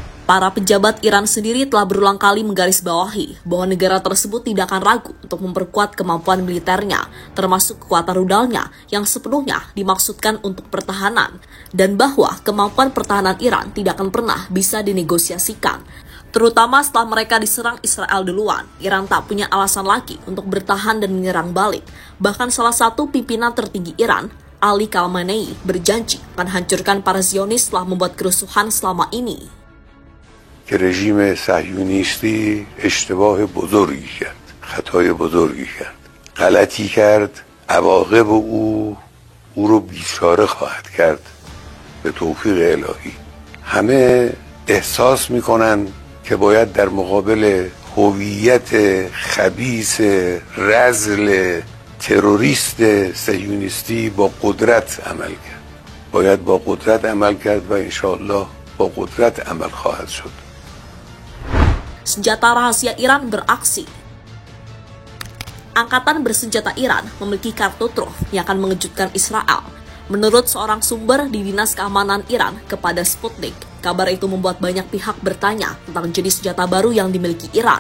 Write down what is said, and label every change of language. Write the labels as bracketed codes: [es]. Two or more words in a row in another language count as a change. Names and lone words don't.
[id] Para pejabat Iran sendiri telah berulang kali menggarisbawahi bahwa negara tersebut tidak akan ragu untuk memperkuat kemampuan militernya, termasuk kekuatan rudalnya yang sepenuhnya dimaksudkan untuk pertahanan, dan bahwa kemampuan pertahanan Iran tidak akan pernah bisa dinegosiasikan. Terutama setelah mereka diserang Israel duluan, Iran tak punya alasan lagi untuk bertahan dan menyerang balik. Bahkan salah satu pimpinan tertinggi Iran, Ali Khamenei, berjanji akan hancurkan para Zionis setelah membuat kerusuhan selama ini. [fa] که رژیم صهیونیستی اشتباه بزرگی کرد، خطای بزرگی کرد، غلطی کرد، عواقب او رو بیچاره خواهد کرد به توفیق الهی. همه احساس میکنن که باید در مقابل هویت خبیث رذل تروریست صهیونیستی با قدرت عمل کرد. باید با قدرت عمل کرد و انشاءالله با قدرت عمل خواهد شد. [id] Senjata rahasia Iran beraksi. Angkatan bersenjata Iran memiliki kartu truf yang akan mengejutkan Israel. Menurut seorang sumber di Dinas Keamanan Iran kepada Sputnik, kabar itu membuat banyak pihak bertanya tentang jenis senjata baru yang dimiliki Iran.